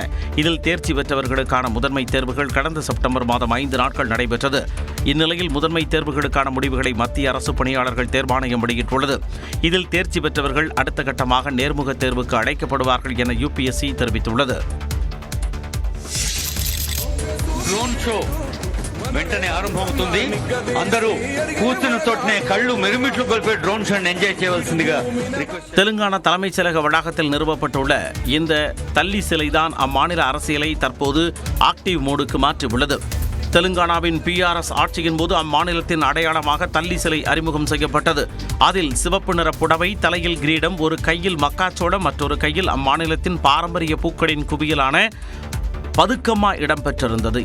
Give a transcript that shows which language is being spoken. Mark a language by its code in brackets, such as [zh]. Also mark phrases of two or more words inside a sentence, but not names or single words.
[ta] இதில் தேர்ச்சி பெற்றவர்களுக்கான முதன்மை தேர்வுகள் கடந்த செப்டம்பர் மாதம் 5 நாட்கள் நடைபெற்றது. இந்நிலையில் முதன்மை தேர்வுகளுக்கான முடிவுகளை மத்திய அரசு பணியாளர்கள் தேர்வாணையம் வெளியிட்டுள்ளது. இதில் தேர்ச்சி பெற்றவர்கள் அடுத்த கட்டமாக நேர்முக தேர்வுக்கு அழைக்கப்படுவார்கள் என UPSC தெரிவித்துள்ளது. [te] వెంటనే ఆరంభమవుతుంది. అందరూ కూర్చున్న తోటనే కళ్ళు మెరుమిట్లు గొల్పే డ్రోన్ షోని ఎంజాయ్ చేయవలసిందిగా రిక్వెస్ట్. [ta] தெலுங்கானா தலைமைச் செயலக வளாகத்தில் நிறுவப்பட்டுள்ள இந்த தள்ளி சிலைதான் அம்மாநில அரசியலை தற்போது ஆக்டிவ் மோடுக்கு மாற்றியுள்ளது. தெலுங்கானாவின் PRS ஆட்சியின் போது அம்மாநிலத்தின் அடையாளமாக தள்ளி சிலை அறிமுகம் செய்யப்பட்டது. அதில் சிவப்பு நிற புடவை, தலையில் கிரீடம், ஒரு கையில் மக்காச்சோளம், மற்றொரு கையில் அம்மாநிலத்தின் பாரம்பரிய பூக்களின் குவியலான பதுக்கம்மா இடம்பெற்றிருந்தது.